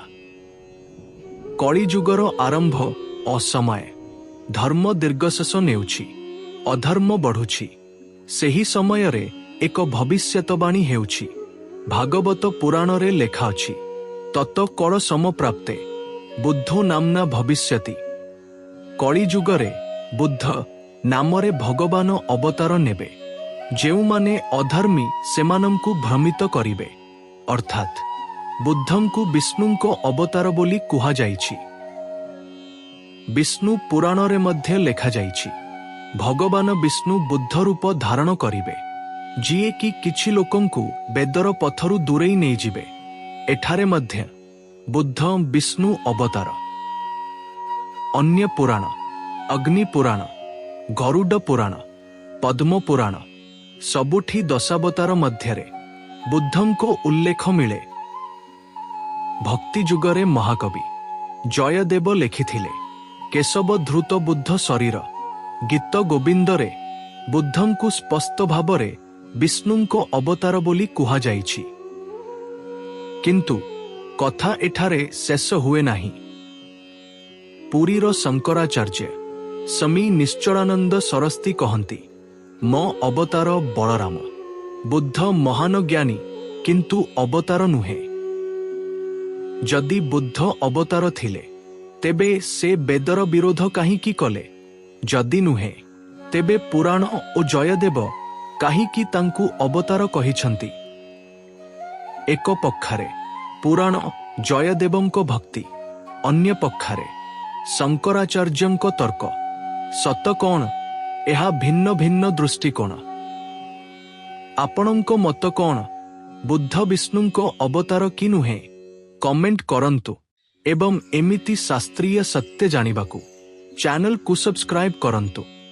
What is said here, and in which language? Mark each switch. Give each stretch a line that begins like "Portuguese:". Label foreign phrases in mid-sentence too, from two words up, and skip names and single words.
Odia: କଳିଯୁଗର ଆରମ୍ଭ ଅସମୟ ଧର୍ମ ଦୀର୍ଘଶେଷ ନେଉଛି ଅଧର୍ମ ବଢ଼ୁଛି ସେହି ସମୟ ରେ ଏକ ଭବିଷ୍ୟତବାଣୀ ହେଉଛି। ଭାଗବତ ପୁରାଣ ରେ ଲେଖା ଅଛି
Sanskrit: तत कल समप्राप्ते बुद्धो नामना भविष्यति।
Odia: କଳିଯୁଗରେ ବୁଦ୍ଧ ନାମରେ ଭଗବାନ ଅବତାର ନେବେ ଯେଉଁମାନେ ଅଧର୍ମୀ ସେମାନଙ୍କୁ ଭ୍ରମିତ କରିବେ ଅର୍ଥାତ ବୁଦ୍ଧଙ୍କୁ ବିଷ୍ଣୁଙ୍କ ଅବତାର ବୋଲି କୁହା ଯାଇଛି। ବିଷ୍ଣୁ ପୁରାଣ ରେ ମଧ୍ୟ ଲେଖା ଯାଇଛି ଭଗବାନ ବିଷ୍ଣୁ ବୁଦ୍ଧ ରୂପ ଧାରଣ କରିବେ ଯିଏ କି କିଛି ଲୋକଙ୍କୁ ବେଦର ପଥରୁ ଦୂରେଇ ନେଇ ଯିବେ। ଏଠାରେ ମଧ୍ୟ ବୁଦ୍ଧ ବିଷ୍ଣୁ ଅବତାର। ଅନ୍ୟ ପୁରାଣ ଅଗ୍ନି ପୁରାଣ ଗରୁଡ଼ ପୁରାଣ ପଦ୍ମ ପୁରାଣ ସବୁଠି ଦଶାବତାର ମଧ୍ୟରେ ବୁଦ୍ଧଙ୍କ ଉଲ୍ଲେଖ ମିଳେ। ଭକ୍ତି ଯୁଗରେ ମହାକବି ଜୟଦେବ ଲେଖିଥିଲେ
Sanskrit: केशव धृत बुद्ध शरीर
Odia: ଗୀତ ଗୋବିନ୍ଦରେ ବୁଦ୍ଧଙ୍କୁ ସ୍ପଷ୍ଟ ଭାବରେ ବିଷ୍ଣୁଙ୍କ ଅବତାର ବୋଲି କୁହା ଯାଇଛି। କିନ୍ତୁ କଥା ଏଠାରେ ଶେଷ ହୁଏ ନାହିଁ। ପୁରୀର ଶଙ୍କରାଚାର୍ଯ୍ୟ ସ୍ୱାମୀ ନିଶ୍ଚଳାନନ୍ଦ ସରସ୍ୱତୀ କହନ୍ତି ମୋ ଅବତାର ବଳରାମ। ବୁଦ୍ଧ ମହାନ ଜ୍ଞାନୀ କିନ୍ତୁ ଅବତାର ନୁହେଁ। ଯଦି ବୁଦ୍ଧ ଅବତାର ଥିଲେ ତେବେ ସେ ବେଦର ବିରୋଧ କାହିଁକି କଲେ। ଯଦି ନୁହେଁ ତେବେ ପୁରାଣ ଓ ଜୟଦେବ କାହିଁକି ତାଙ୍କୁ ଅବତାର କହିଛନ୍ତି। ଏକ ପକ୍ଷରେ ପୁରାଣ ଜୟଦେବଙ୍କ ଭକ୍ତି ଅନ୍ୟ ପକ୍ଷରେ ଶଙ୍କରାଚାର୍ଯ୍ୟଙ୍କ ତର୍କ। ସତ କଣ ଏହା ଭିନ୍ନ ଭିନ୍ନ ଦୃଷ୍ଟିକୋଣ। ଆପଣଙ୍କ ମତ କଣ ବୁଦ୍ଧ ବିଷ୍ଣୁଙ୍କ ଅବତାର କି ନୁହେଁ କମେଣ୍ଟ କରନ୍ତୁ ଏବଂ ଏମିତି ଶାସ୍ତ୍ରୀୟ ସତ୍ୟ ଜାଣିବାକୁ ଚ୍ୟାନେଲ କୁ ସବସ୍କ୍ରାଇବ କରନ୍ତୁ।